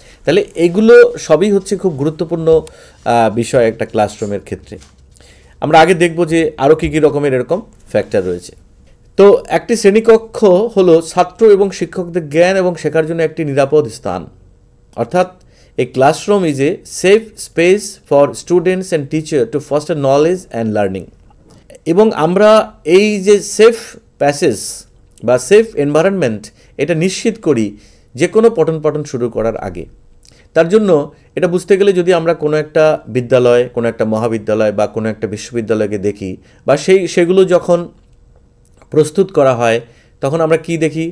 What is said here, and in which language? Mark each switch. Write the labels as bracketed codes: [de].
[bn] তাহলে এইগুলো সবই হচ্ছে খুব গুরুত্বপূর্ণ বিষয় একটা ক্লাসরুমের ক্ষেত্রে। আমরা আগে দেখব যে আরও কী কী রকমের এরকম ফ্যাক্টর রয়েছে। তো একটি শ্রেণীকক্ষ হলো ছাত্র এবং শিক্ষকদের জ্ঞান এবং শেখার জন্য একটি নিরাপদ স্থান। অর্থাৎ [en] A classroom is a safe space for students and teachers to foster knowledge and learning. [bn] এবং আমরা এই যে সেফ প্যাসেজ বা সেফ এনভায়রনমেন্ট এটা নিশ্চিত করি যে কোনো পঠন পাঠন শুরু করার আগে। তার জন্য এটা বুঝতে গেলে যদি আমরা কোনো একটা বিদ্যালয়, কোনো একটা মহাবিদ্যালয় বা কোনো একটা বিশ্ববিদ্যালয়কে দেখি বা সেগুলো যখন প্রস্তুত করা হয় তখন আমরা কি দেখি?